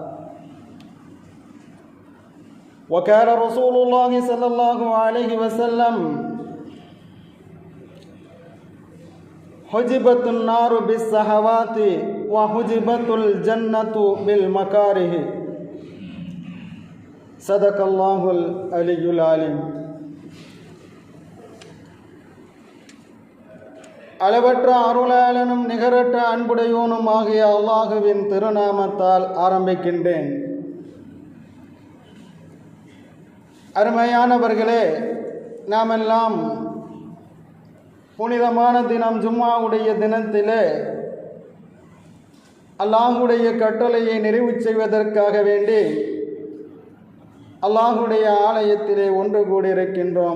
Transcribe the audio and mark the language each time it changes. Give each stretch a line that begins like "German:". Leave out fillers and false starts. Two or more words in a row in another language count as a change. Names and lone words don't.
Arabic: وقال رسول الله صلى الله عليه وسلم: حجبت النار بالشهوات وحجبت الجنة بالمكاره. صدق الله العلي العليم.
Tamil: அளவற்ற அருளாளனும் நிகரற்ற அன்புடையோனும் ஆகிய அல்லாஹுவின் திருநாமத்தால் ஆரம்பிக்கின்றேன். அருமையானவர்களே, நாமெல்லாம் புனிதமான தினம் ஜும்மாவுடைய தினத்திலே அல்லாஹுடைய கட்டளையை நிறைவு செய்வதற்காக வேண்டி அல்லாஹுடைய ஆலயத்திலே ஒன்று கூடியிருக்கின்றோம்.